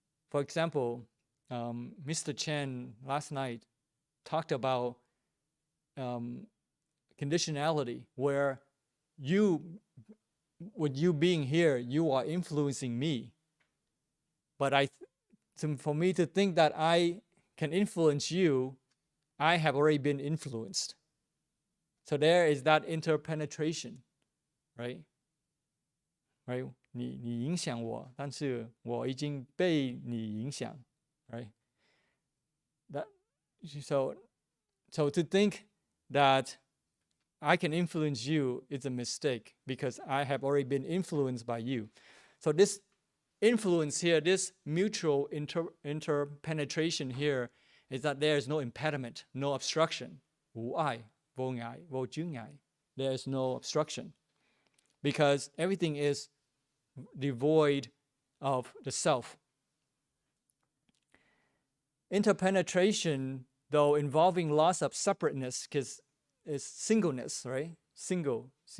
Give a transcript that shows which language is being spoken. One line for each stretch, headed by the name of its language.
English: For example, Mr. Chen last night talked about conditionality, where with you being here, you are influencing me. But for me to think that I can influence you, I have already been influenced. So there is that interpenetration, right? Right?
Chinese: 你影响我，但是我已经被你影响,
English: right? So to think that I can influence you is a mistake, because I have already been influenced by you. So this influence here, this mutual interpenetration here, is that there is no impediment, no obstruction.
Vietnamese: 无碍, vô ngại, vô chướng ngại.
English: There is no obstruction, because everything is devoid of the self. Interpenetration, though involving loss of separateness, because it's singleness, right? Single.